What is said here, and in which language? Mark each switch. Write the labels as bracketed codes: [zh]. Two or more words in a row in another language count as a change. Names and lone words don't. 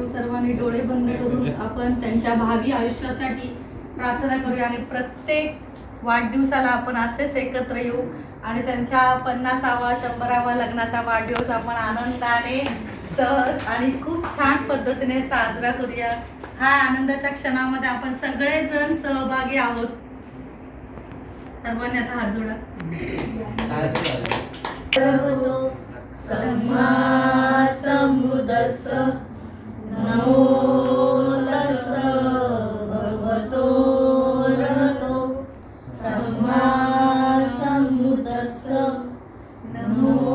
[mr] सर्वांनी डोळे बंद करून आपण त्यांच्या भावी आयुष्यासाठी प्रार्थना करूया आणि प्रत्येक वाढदिवसाला आपण असेच एकत्र येऊ आणि त्यांच्या 50वा 100वा लग्नाचा वाढदिवस आपण आनंदाने सहज आणि खूप छान पद्धतीने साजरा करूया. हा आनंदाच्या क्षणामध्ये आपण सगळेजण सहभागी आहोत. सर्वांनी आता हात जोडा. [pi] सम्मा संबुद्धस्स नमो तस्स भगवतो अरहतो सम्मा संबुद्धस्स नमो